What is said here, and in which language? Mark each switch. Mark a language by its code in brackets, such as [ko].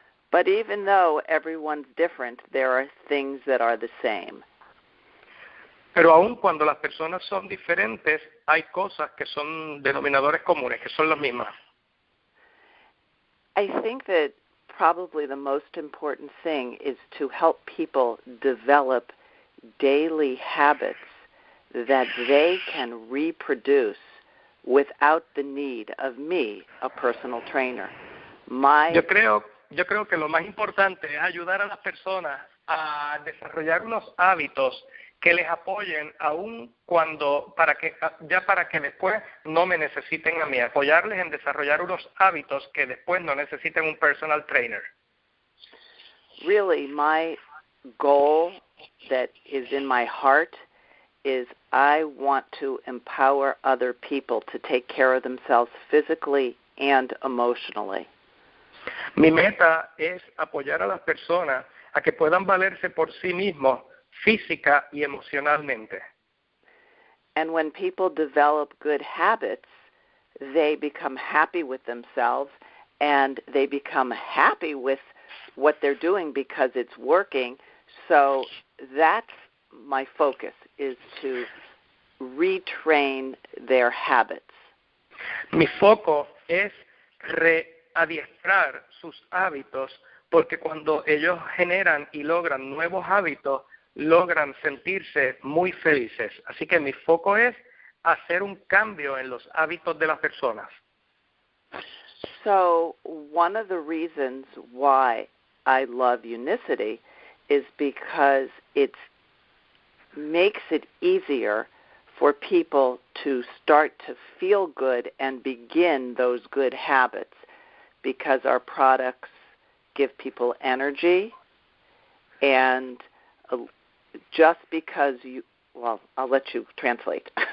[en] But even though everyone's different, there are things that are the same. [es] Pero aun cuando las personas son diferentes, hay cosas que son denominadores comunes, que son las mismas. [en] I think that probably the most important thing is to help people develop daily habits that they can reproduce without the need of me, a personal trainer. [es] Yo creo que lo más importante es ayudar a las personas a desarrollar unos hábitos que les apoyen aún cuando, para que después no me necesiten a mí, apoyarles en desarrollar unos hábitos que después no necesiten un personal trainer. [en] Really, my goal that is in my heart is I want to empower other people to take care of themselves physically and emotionally. [es] Mi meta es apoyar a las personas a que puedan valerse por sí mismos física y emocionalmente. [en] And when people develop good habits, they become happy with themselves and they become happy with what they're doing because it's working. So that's my focus, is to retrain their habits. [es] Mi foco es readiestrar sus hábitos, porque cuando ellos generan y logran nuevos hábitos, logran sentirse muy felices. Así que mi foco es hacer un cambio en los hábitos de las personas. [en] So one of the reasons why I love Unicity is because it makes it easier for people to start to feel good and begin those good habits, because our products give people energy, and just because I'll let you translate.